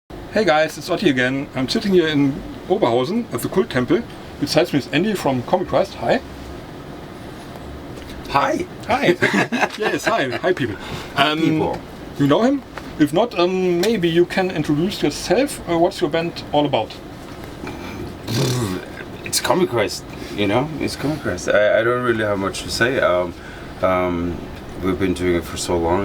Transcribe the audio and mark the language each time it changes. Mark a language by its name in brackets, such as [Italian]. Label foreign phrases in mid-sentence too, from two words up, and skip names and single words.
[English] Hey guys, it's Otti again. I'm sitting here in Oberhausen at the Kulttempel. Besides me is Andy from COMBICHRIST. Hi. Hi. Hi. Yes, hi. Hi people. People. You know him? If not, maybe you can introduce yourself. What's your band all about? It's COMBICHRIST, you know? It's COMBICHRIST. I don't really have much to say. We've been doing it for so long.